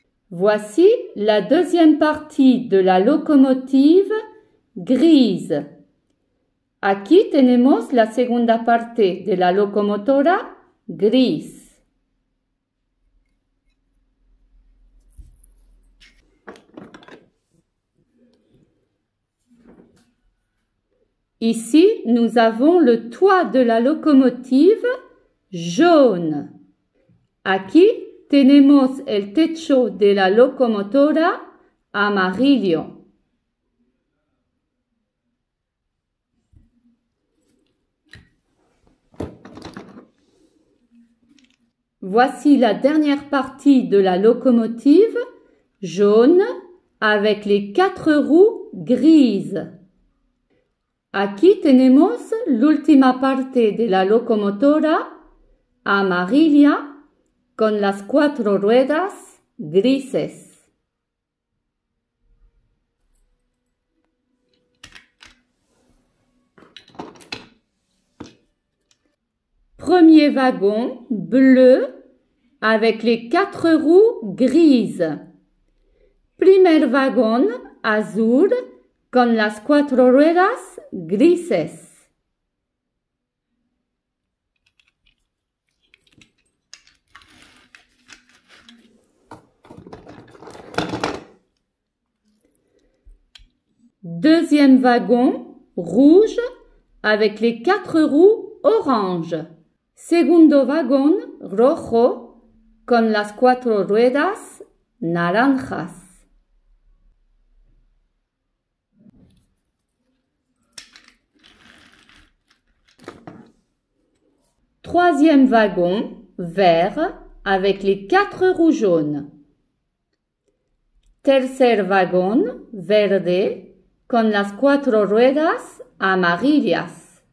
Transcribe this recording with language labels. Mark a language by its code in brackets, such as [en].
[fr] Voici la deuxième partie de la locomotive grise. [es] Aquí tenemos la segunda parte de la locomotora gris. [fr] Ici, nous avons le toit de la locomotive jaune. [es] Aquí tenemos el techo de la locomotora amarillo. [fr] Voici la dernière partie de la locomotive jaune avec les 4 roues grises. [es] Aquí tenemos l'última parte de la locomotora amarilla con las 4 ruedas grises. [fr] Premier wagon bleu avec les 4 roues grises. [es] Primer vagón azul con las 4 ruedas grises. [fr] Deuxième wagon rouge avec les 4 roues orange. [es] Segundo vagón rojo con las 4 ruedas naranjas. [fr] Troisième wagon vert avec les 4 roues jaunes. [es] Tercer vagón verde con las 4 ruedas amarillas.